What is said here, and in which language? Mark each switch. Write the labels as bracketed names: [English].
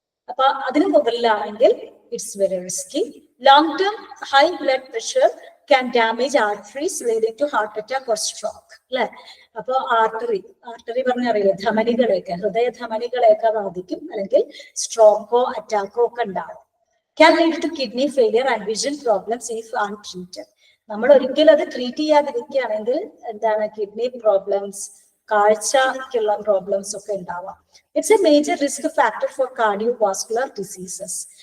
[Malayalam] അപ്പൊ അതിന് മുകളിലാണെങ്കിൽ [English] It's very risky. Long term high blood pressure can damage arteries leading to heart attack or stroke, അല്ലെ. [Malayalam] അപ്പൊ artery പറഞ്ഞറിയില്ലേ, ധമനികളെയൊക്കെ, ഹൃദയ ധമനികളെയൊക്കെ ബാധിക്കും, അല്ലെങ്കിൽ സ്ട്രോക്കോ അറ്റാക്കോ ഒക്കെ ഉണ്ടാവും. [English] Can lead to kidney failure and vision problems if untreated. [Malayalam] നമ്മൾ ഒരിക്കലും അത് ട്രീറ്റ് ചെയ്യാതിരിക്കുകയാണെങ്കിൽ എന്താണ് കിഡ്നി പ്രോബ്ലംസ്, കാഴ്ചക്കുള്ള പ്രോബ്ലംസ് ഒക്കെ ഉണ്ടാവാം. [English] It's a major risk factor for cardiovascular diseases.